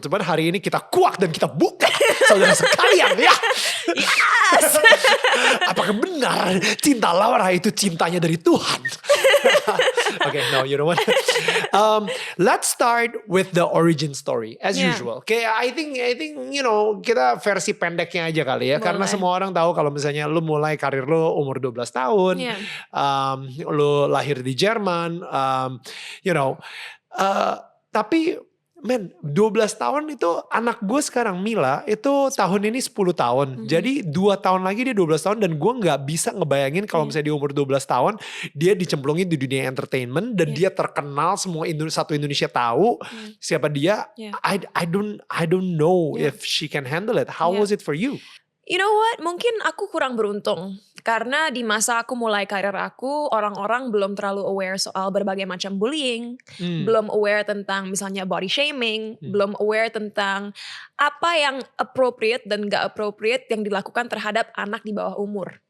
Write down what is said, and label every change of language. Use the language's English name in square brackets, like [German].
[Indonesian] Cuman hari ini kita kuak dan kita buka saudara sekalian ya. [English] Yes. [Indonesian] Apakah benar Cinta Laura itu cintanya dari Tuhan? [English] Okay, no, you know what? Let's start with the origin story as usual. Okay, I think you know, [Indonesian] kita versi pendeknya aja kali ya. Boleh. Karena semua orang tahu kalau misalnya lu mulai karir lu umur 12 tahun, lu lahir di Jerman, [English] you know, [Indonesian] tapi 12 tahun itu anak gue sekarang Mila itu tahun ini 10 tahun. Jadi 2 tahun lagi dia 12 tahun dan gue gak bisa ngebayangin kalau misalnya di umur 12 tahun dia dicemplungin di dunia entertainment dan dia terkenal, semua satu Indonesia tahu siapa dia. [English] I don't know if she can handle it. How was it for you? You know what? [Indonesian] Mungkin aku kurang beruntung. Karena di masa aku mulai karir aku, orang-orang belum terlalu aware soal berbagai macam bullying. Belum aware tentang misalnya body shaming. Belum aware tentang apa yang appropriate dan gak appropriate yang dilakukan terhadap anak di bawah umur.